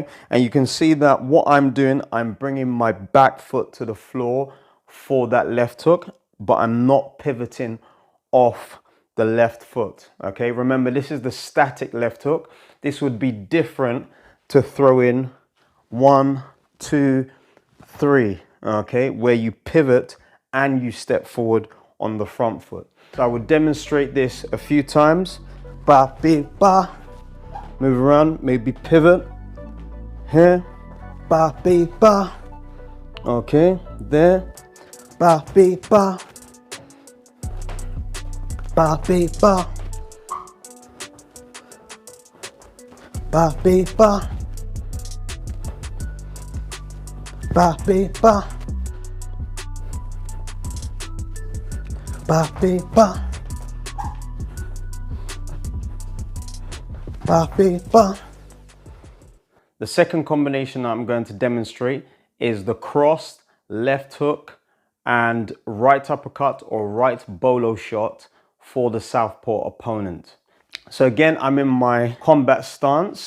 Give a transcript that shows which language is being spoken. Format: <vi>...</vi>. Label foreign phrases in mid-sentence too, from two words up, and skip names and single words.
<en>And you can see that what I'm doing, I'm bringing my back foot to the floor for that left hook, but I'm not pivoting off the left foot, okay? Remember, this is the static left hook. This would be different to throw in 1, 2, 3, okay? Where you pivot and you step forward on the front foot. So I would demonstrate this a few times. Ba, be, ba. Move around, maybe pivot. Here. Ba, be, ba. Okay, there. Ba, be, ba. Ba, be, ba. Ba, be, ba. Ba, be, ba. Ba, be, ba. Ba, be, ba. The second combination I'm going to demonstrate is the crossed left hook and right uppercut or right bolo shot for the southpaw opponent. So again, I'm in my combat stance.</en>